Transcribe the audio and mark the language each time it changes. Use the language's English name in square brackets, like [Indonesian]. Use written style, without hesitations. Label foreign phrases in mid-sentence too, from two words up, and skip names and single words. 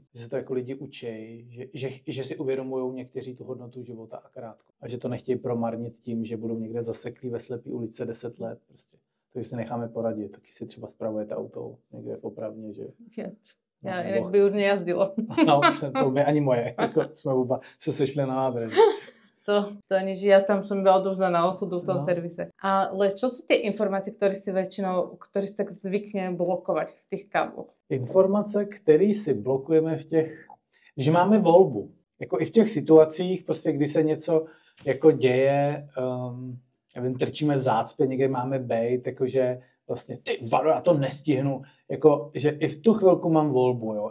[Czech] Že se to jako lidi učí, že si uvědomují někteří tu hodnotu života a krátko. A že to nechtějí promarnit tím, že budou někde zaseklí ve slepý ulice 10 let. Prostě. Takže si necháme poradit, taky si třeba spravujete auto někde v opravně, že... Já jinak by už nejazdilo. No, to by ani moje. Jako jsme oba se sešli na nádraží. [Slovak] To nič, ja tam som byla odovzdaná osudu v tom servise. Ale čo sú tie informácie, ktoré si tak zvykne blokovať v tých kábloch? [Czech] Informace, které si blokujeme v těch, že máme volbu. Jako i v těch situacích, prostě kdy se něco jako děje, nevím, trčíme v zácpě, někde máme bejt, jakože vlastně, ty vado, já to nestihnu, jako, že i v tu chvilku mám volbu, jo?